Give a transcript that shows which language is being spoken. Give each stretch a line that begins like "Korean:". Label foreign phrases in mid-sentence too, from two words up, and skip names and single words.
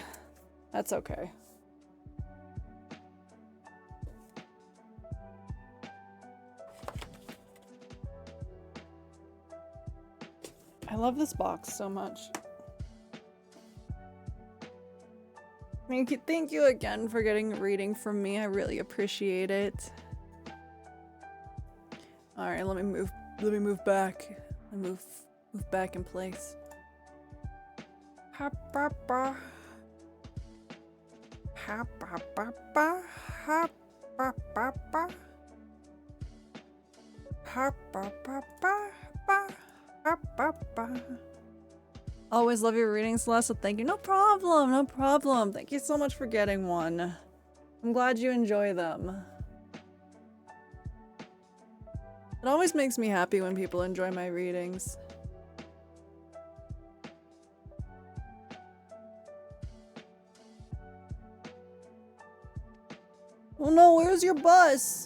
English: That's okay. I love this box so much. Thank you again for getting a reading from me. I really appreciate it. Alright, let me move back. Move back in place. Ha ba ba. Ha ba ba ba. Ha ba ba ba. Ha ba ba ba ba. Ha ba ba. Always love your readings, Celeste. Thank you. No problem, no problem. Thank you so much for getting one. I'm glad you enjoy them. It always makes me happy when people enjoy my readings. Oh no, where's your bus?